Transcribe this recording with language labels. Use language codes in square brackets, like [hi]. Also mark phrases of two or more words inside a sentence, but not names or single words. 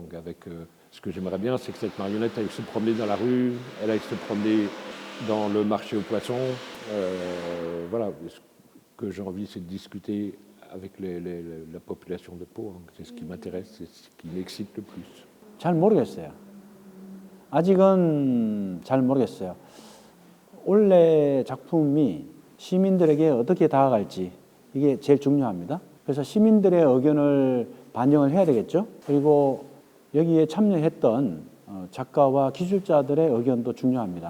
[fr] Ce que j'aimerais bien, c'est que cette marionnette aille se promener dans la rue, elle aille se promener dans le marché aux poissons. Voilà, ce que j'ai envie, c'est de discuter avec la population de Pau. C'est ce qui m'intéresse, c'est ce qui m'excite le plus. [ko] 잘 모르겠어요. 아직은 잘 모르겠어요. 올해 작품이 시민들에게 어떻게 다가갈지 이게 제일 중요합니다. 그래서 시민들의 의견을 반영을 해야 되겠죠. 그리고 여기에 참여했던 작가와 기술자들의 의견도 중요합니다.